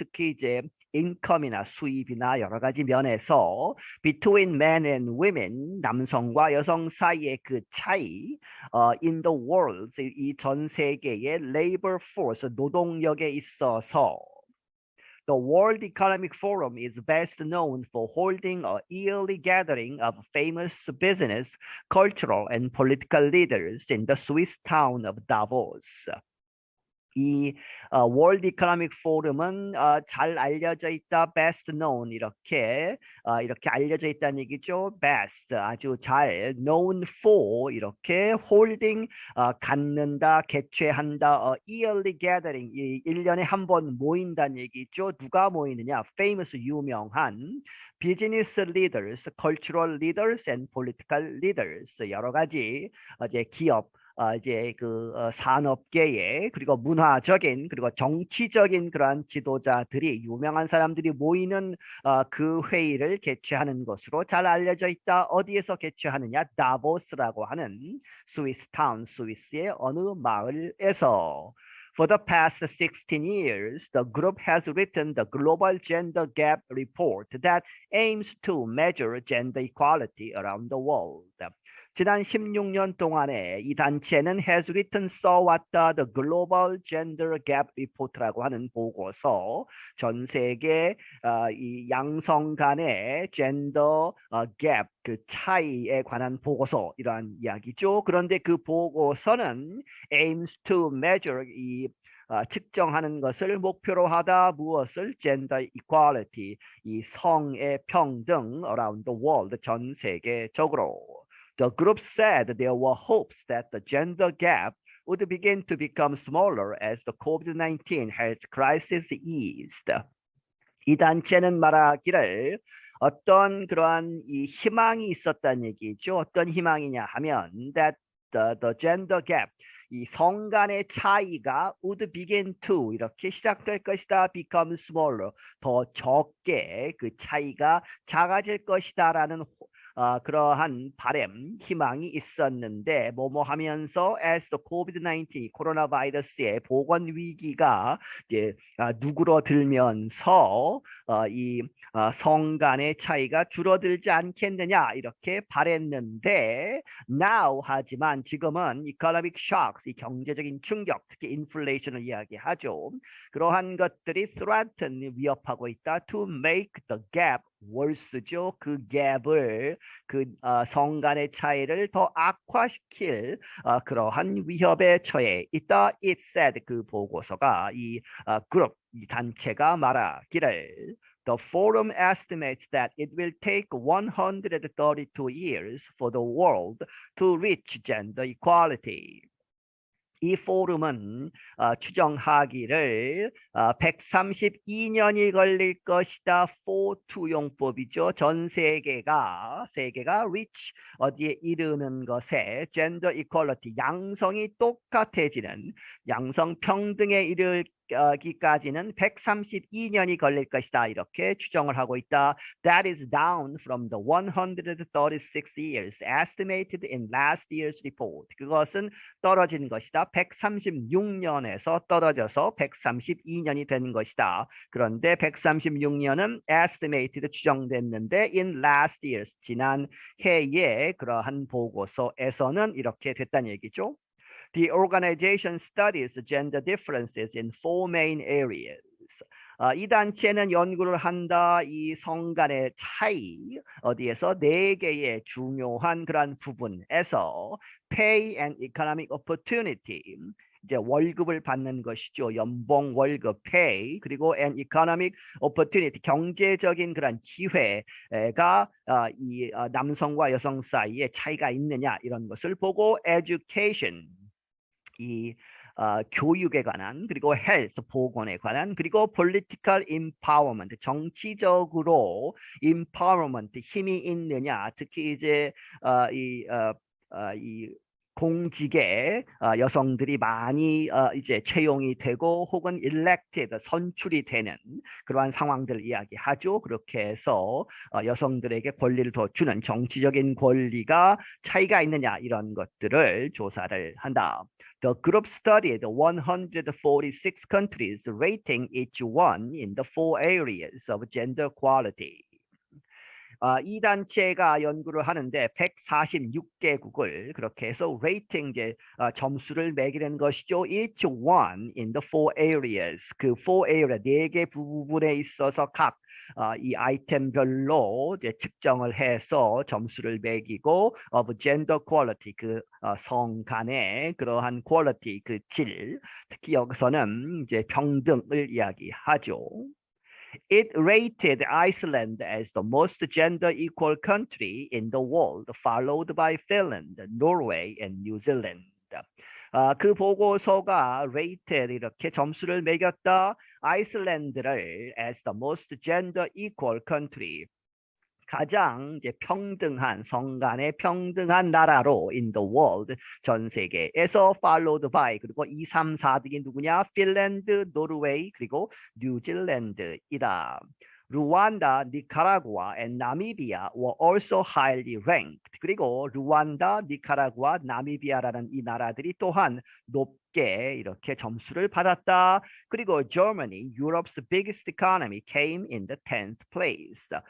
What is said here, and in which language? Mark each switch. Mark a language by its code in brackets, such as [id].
[ko] 특히 이제 인컴이나 수입이나 여러 가지 면에서 [en] between men and women, [ko] 남성과 여성 사이의 그 차이, [en] in the world, [ko] 이 전 세계의 [en] labor force, [ko] 노동력에 있어서. [en] The World Economic Forum is best known for holding a yearly gathering of famous business, cultural, and political leaders in the Swiss town of Davos. [ko] 이 월드 이코노믹 포럼은 잘 알려져 있다, [en] best known, [ko] 이렇게 알려져 있다는 얘기죠. best, 아주 잘, [en] known for, [ko] 이렇게 [en] holding, [ko] 갖는다, 개최한다, [en] yearly gathering, [ko] 이 1년에 한 번 모인다는 얘기죠. 누가 모이느냐? famous, 유명한 [en] business leaders, cultural leaders, and political leaders, [ko] 여러 가지 이제 기업, 이제 그 산업계의, 그리고 문화적인, 그리고 정치적인 그러한 지도자들이, 유명한 사람들이 모이는 그 회의를 개최하는 것으로 잘 알려져 있다. 어디에서 개최하느냐? 다보스라고 하는 스위스 타운, 스위스의 어느 마을에서. [en] For the past 16 years, the group has written the Global Gender Gap Report that aims to measure gender equality around the world. [ko] 지난 16년 동안에 이 단체는 [en] has written, [ko] 써왔다, the Global Gender Gap Report라고 하는 보고서, 전 세계 이 양성 간의 젠더 갭, 그 차이에 관한 보고서, 이러한 이야기죠. 그런데 그 보고서는 [en] aims to measure, [ko] 이 측정하는 것을 목표로 하다, 무엇을? [en] gender equality, [ko] 이 성의 평등 [en] around the world, [ko] 전 세계적으로. [en] The group said there were hopes that the gender gap would begin to become smaller as the COVID-19 health crisis eased. [ko] 이 단체는 말하기를 어떤 그러한 이 희망이 있었다는 얘기죠. 어떤 희망이냐 하면 [en] that the gender gap, [ko] 이 성 간의 차이가 [en] would begin to, [ko] 이렇게 시작될 것이다, [en] become smaller, [ko] 더 적게 그 차이가 작아질 것이다라는 그러한 바람, 희망이 있었는데 뭐뭐 하면서 [en] as the COVID-19, [ko] 코로나 바이러스의 보건 위기가 이제 누그러들면서 이 성 간의 차이가 줄어들지 않겠느냐, 이렇게 바랬는데 now, 하지만 지금은 [en] economic shocks, [ko] 이 경제적인 충격, 특히 인플레이션을 이야기하죠. 그러한 것들이 [en] threaten, [ko] 위협하고 있다, [en] to make the gap worse죠. [ko] 그 갭을 성 간의 차이를 더 악화시킬 그러한 위협에 처해 있다. [en] It said [ko] 그 보고서가 이 그룹 이 단체가 말하기를 [en] The forum estimates that it will take 132 years for the world to reach gender equality. [ko] 이 포럼은 추정하기를 132년이 걸릴 것이다. 포투용법이죠. 전 세계가 reach 어디에 이르는 것에 [en] gender equality [ko] 양성이 똑같아지는 양성 평등에 이르기까지는 132년이 걸릴 것이다. 이렇게 추정을 하고 있다. [en] That is down from the 136 years estimated in last year's report. [ko] 그것은 떨어진 것이다. 136년에서 떨어져서 132년이 된 것이다. 그런데 136년은 [en] estimated [ko] 추정됐는데 [en] in last year's [ko] 지난 해의 그러한 보고서에서는 이렇게 됐다는 얘기죠. [en] The organization studies gender differences in four main areas. [ko] 이 단체는 연구를 한다. 이 성 간의 차이 어디에서 네 개의 중요한 그러한 부분에서 [en] pay and economic opportunity [ko] 이제 월급을 받는 것이죠. 연봉, 월급, pay 그리고 [en] and economic opportunity [ko] 경제적인 그런 기회가 이 남성과 여성 사이에 차이가 있느냐 이런 것을 보고 education 이 교육에 관한 그리고 헬스 보건에 관한 그리고 [en] political empowerment [ko] 정치적으로 empowerment 힘이 있느냐 특히 이제 이 공직에 여성들이 많이 이제 채용이 되고 혹은 [en] elected [ko] 선출이 되는 그러한 상황들을 이야기하죠. 그렇게 해서 여성들에게 권리를 더 주는 정치적인 권리가 차이가 있느냐 이런 것들을 조사를 한다. [en] The group studied 146 countries, rating each one in the four areas of gender equality. [ko] 이 단체가 연구를 하는데 146개국을 그렇게 해서 레이팅 이제 점수를 매기는 것이죠. [en] Each one in the four areas [ko] 그 [en] four area [ko] 네 개 부분에 있어서 각 이 아이템별로 이제 측정을 해서 점수를 매기고 [en] of gender quality [ko] 그 성 간의 그러한 quality 그 질 특히 여기서는 이제 평등을 이야기하죠. [en] It rated Iceland as the most gender equal country in the world, followed by Finland, Norway, and New Zealand. [ko] 그 보고서가 rated 이렇게 점수를 매겼다. 아이슬란드를 [en] as the most gender equal country. [ko] 가장 이제 평등한 성 간의 평등한 나라로 [en] in the world [ko] 전 세계에서 [en] followed by [ko] 그리고 2, 3, 4등이 누구냐? 핀란드, 노르웨이 그리고 뉴질랜드이다. [en] 루안다, 니카라구아, and 나미비아 were also highly ranked. [ko] 그리고 루안다, 니카라구아, 나미비아라는 이 나라들이 또한 높게 이렇게 점수를 받았다. 그리고 [en] Germany, Europe's biggest economy, came in the 10th place.